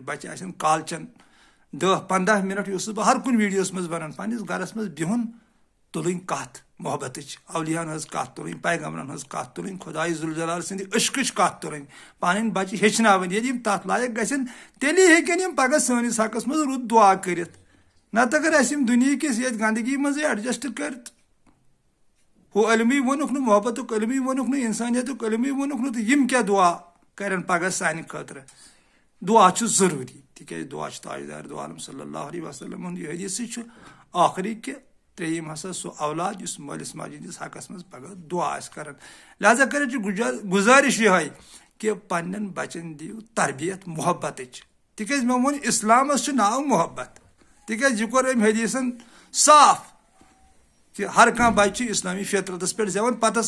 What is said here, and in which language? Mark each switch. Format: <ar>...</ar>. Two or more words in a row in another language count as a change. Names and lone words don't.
<ks>بچہِ آسن کالچن 10-15 منٹ یُس بہٕ ہر کُنہِ ویٖڈیوس منٛز ونان پننِس گرس منٛز بِہُن تُلٕنۍ کتھ محبتٕچ اولیاہن ہٕنٛز کتھ تُلٕنۍ پیغمبرن ہٕنٛز کتھ تُلٕنۍ خۄداے ذوالجلال سٕنٛدِ عشقٕچ کتھ تُلٕنۍ پنٕنۍ بچہِ ہیٚچھناوٕنۍ ییٚلہِ یِم تتھ لایق گژھن تیٚلی ہیٚکن یِم پگاہ سٲنِس حقس منٛز رُت دُعا کٔرِتھ نتہٕ اگر اَسہِ یِم دُنہِکِس ییٚتہِ گنٛدگی منٛزٕے ایڈجسٹ کٔرِتھ ہُہ علمٕے ووٚنُکھ نہٕ محبتُک علمٕے ووٚنُکھ نہٕ انسانیتُک علمٕے ووٚنُکھ نہٕ تہٕ یِم کیاہ دُعا کرن پگاہ سانہِ خٲطرٕ دُعا چھُ ضروٗری تِکیازِ دُعا چھُ تاجدار دو عالم</ks> <ar>صلی اللہ علیہ وسلم</ar> <ks>ہُنٛد یہِ حدیثٕے چھُ ٲخری کہِ ترٛیٚیِم ہسا سُہ اولاد یُس مٲلِس ماجہِ ہٕنٛدِس حقس منٛز پگاہ دُعا آسہِ کران لہٰذا کٔرِتھ چھُ گُزٲرِش یِہے کہِ پننٮ۪ن بچن دِیِو تربیت محبتٕچ تِکیازِ مےٚ ووٚن اسلامس چھُ ناو محبت تِکیازِ یہِ کوٚر أمۍ حدیثن صاف کہِ ہر کانٛہہ بچہِ چھُ اسلامی فطرتس پٮ۪ٹھ زٮ۪وان پتہٕ ہسا</ks>